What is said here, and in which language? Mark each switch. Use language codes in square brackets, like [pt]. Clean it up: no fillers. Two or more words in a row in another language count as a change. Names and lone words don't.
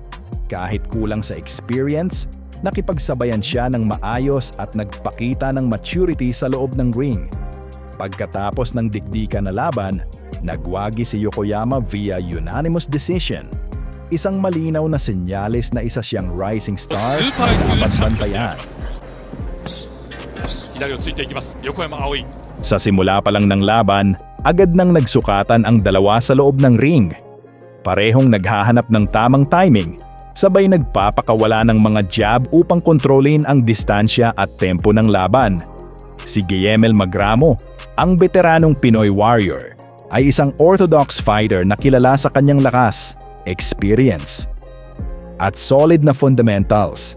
[tl] Kahit kulang sa experience, nakipagsabayan siya ng maayos at nagpakita ng maturity sa loob ng ring. Pagkatapos ng dikdikan na laban, nagwagi si Yokoyama [en] via unanimous decision. [tl] Isang malinaw na senyales na isa siyang [en] rising star [tl] na dapat bantayan. [ja] 左をついていきます横山葵 [tl] Sa simula pa lang ng laban, agad nang nagsukatan ang dalawa sa loob ng ring. Parehong naghahanap ng tamang timing, sabay nagpapakawala ng mga jab upang kontrolin ang distansya at tempo ng laban. Si Guillermo Magramo, ang veteranong Pinoy warrior, ay isang [en] orthodox fighter [tl] na kilala sa kanyang lakas, experience, at solid na fundamentals.